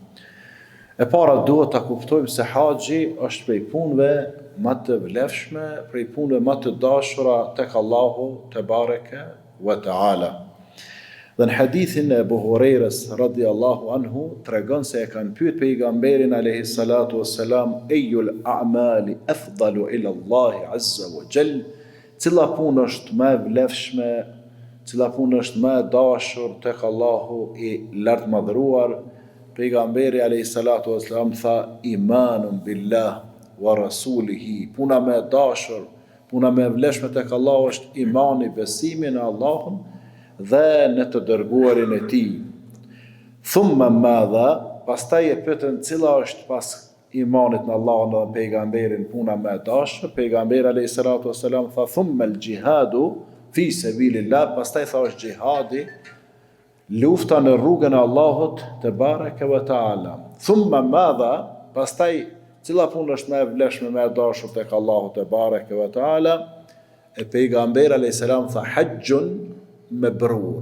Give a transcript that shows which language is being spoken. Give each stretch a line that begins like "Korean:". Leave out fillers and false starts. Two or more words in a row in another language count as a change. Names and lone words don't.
Albanian: E para duhet ta kuptojmë se haxhi është prej punëve më të vlefshme, prej punëve më të dashura tek Allahu
Arabic: تبارك وتعالى.
Albanian: Dhe në hadithin e Abu Hurairës
Arabic: رضي الله عنه
Albanian: tregon se e kanë pyet pejgamberin
Arabic: عليه الصلاة والسلام, أي الأعمال أفضل إلى الله عز وجل,
Albanian: cila punë është më e vlefshme, cila punë është më e dashur tek Allahu i lartmadhëruar. Pejgamberi
Arabic: عليه الصلاة والسلام
Albanian: tha,
Arabic: إيمان بالله ورسوله,
Albanian: puna më e dashur, puna më e vlefshme tek Allahu është imani, besimi në Allahun dhe në të dërguarin e tij.
Arabic: ثم ماذا,
Albanian: pastaj e pyetën cila është pas imanit në Allahun dhe pejgamberin puna më e dashur. Pejgamberi
Arabic: عليه الصلاة والسلام
Albanian: tha,
Arabic: ثم الجهاد في سبيل الله,
Albanian: pastaj tha është gjihadi, lufta në rrugën e Allahut
Arabic: تبارك وتعالى. ثم ماذا,
Albanian: pastaj cila punë është më e vlefshme, më e dashur tek Allahu
Arabic: تبارك وتعالى?
Albanian: E pejgamberi
Arabic: عليه السلام
Albanian: tha,
Arabic: حج مبرور.